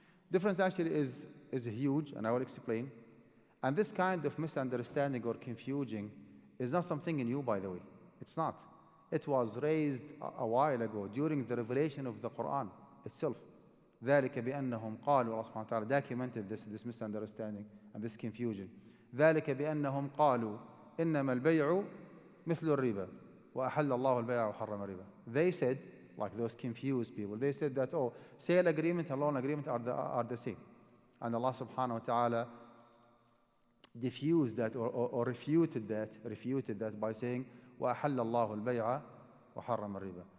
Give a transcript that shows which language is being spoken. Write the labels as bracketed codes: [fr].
[en] Difference actually is huge, and I will explain. And this kind of misunderstanding or confusion is not something new, by the way. It's not. It was raised a while ago during the revelation of the Quran itself. [ar] ذلك بأنهم قالوا, [en] Allah subhanahu wa ta'ala documented this misunderstanding and this confusion. [ar] ذلك بأنهم قالوا إنما البيع مثل الربا وأحل الله البيع وحرم الربا. [en] They said, like those confused people, they said that, oh, sale agreement and loan agreement are the same. And Allah subhanahu wa ta'ala diffused that or refuted that by saying, [ar] وَأَحَلَّ اللَّهُ الْبَيْعَ وَحَرَّمَ الرِّبَا.